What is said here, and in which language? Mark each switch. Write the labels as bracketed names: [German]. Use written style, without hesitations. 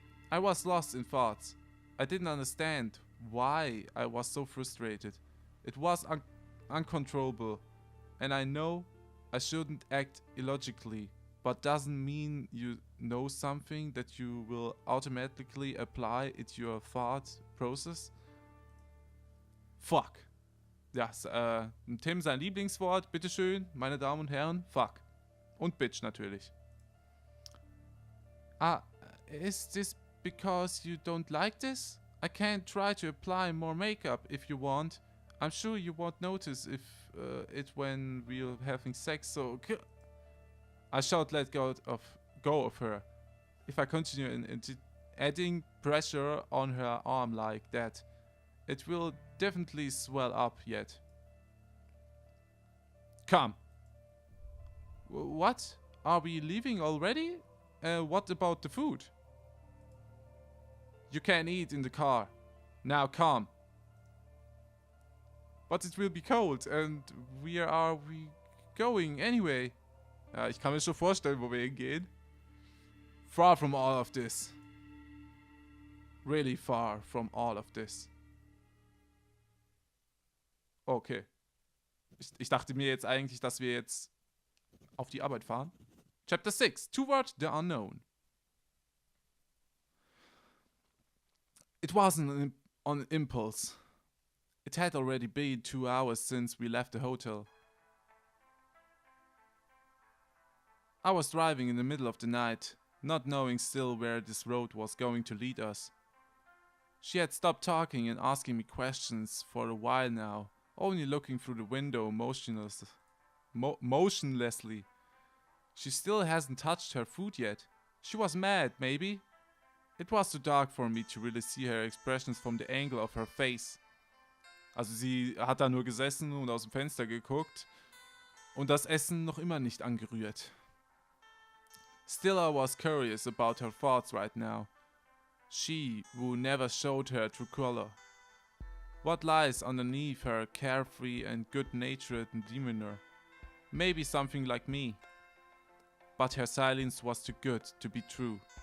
[English] I was lost in thoughts. I didn't understand why I was so frustrated. It was uncontrollable, and I know I shouldn't act illogically, but doesn't mean you know something that you will automatically apply it to your thought process. Fuck. [German] Ja, Tim sein Lieblingswort, bitteschön, meine Damen und Herren, fuck. Und bitch natürlich. [English] Is this because you don't like this? I can try to apply more makeup if you want. I'm sure you won't notice if it when we're having sex, so... I shan't let go of her. If I continue in adding pressure on her arm like that, it will definitely swell up yet. Come. What? Are we leaving already? What about the food? You can eat in the car. Now come. But it will be cold and where are we going anyway? [German] Ja, ich kann mir schon vorstellen, wo wir hingehen. [English] Far from all of this. Really far from all of this. Okay. [German] Ich dachte mir jetzt eigentlich, dass wir jetzt auf die Arbeit fahren. [English] Chapter 6. Toward the Unknown. It wasn't on impulse. It had already been 2 hours since we left the hotel. I was driving in the middle of the night, not knowing still where this road was going to lead us. She had stopped talking and asking me questions for a while now, only looking through the window motionlessly. She still hasn't touched her food yet. She was mad, maybe? It was too dark for me to really see her expressions from the angle of her face. [German] Also sie hat da nur gesessen und aus dem Fenster geguckt und das Essen noch immer nicht angerührt. [English] Still I was curious about her thoughts right now. She who never showed her true color. What lies underneath her carefree and good-natured demeanor? Maybe something like me. But her silence was too good to be true.